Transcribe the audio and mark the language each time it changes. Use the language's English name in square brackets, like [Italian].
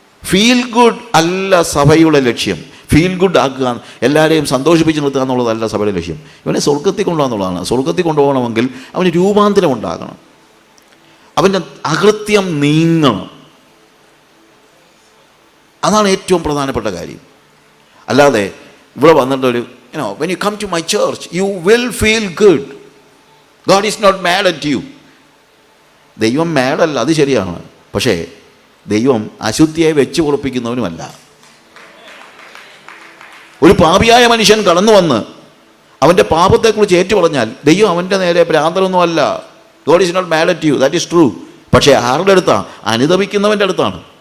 [Malayalam] Feel good അല്ല സഭയുടെ ലക്ഷ്യം. ഫീൽ ഗുഡ് ആക്കുക, എല്ലാവരെയും സന്തോഷിപ്പിച്ച് നിർത്തുക എന്നുള്ളതല്ല സഭയുടെ ലക്ഷ്യം. ഇവനെ സ്വർഗത്തിൽ കൊണ്ടുപോകാന്നുള്ളതാണ്. സ്വർഗത്തിൽ കൊണ്ടുപോകണമെങ്കിൽ അവന് രൂപാന്തരം ഉണ്ടാകണം, അവൻ്റെ അകൃത്യം നീങ്ങണം. അതാണ് ഏറ്റവും പ്രധാനപ്പെട്ട കാര്യം. അല്ലാതെ ഇവിടെ വന്നിട്ടൊരു [English] when you come to my church you will feel good, God is not mad at you. [Malayalam] ദൈവം മാഡല്ല, അത് ശരിയാണ്. പക്ഷേ ദൈവം അശുദ്ധിയെ വെച്ച് ഉറപ്പിക്കുന്നവനുമല്ല. ഒരു പാപിയായ മനുഷ്യൻ കടന്നു വന്ന് അവൻ്റെ പാപത്തെക്കുറിച്ച് ഏറ്റു പറഞ്ഞാൽ ദൈവം അവൻ്റെ നേരെ ഭ്രാന്തനൊന്നുമല്ല. [English] God is not mad at you, that is true. [Malayalam] പക്ഷേ ആരുടെ അടുത്താണ്? അനുതപിക്കുന്നവൻ്റെ അടുത്താണ്.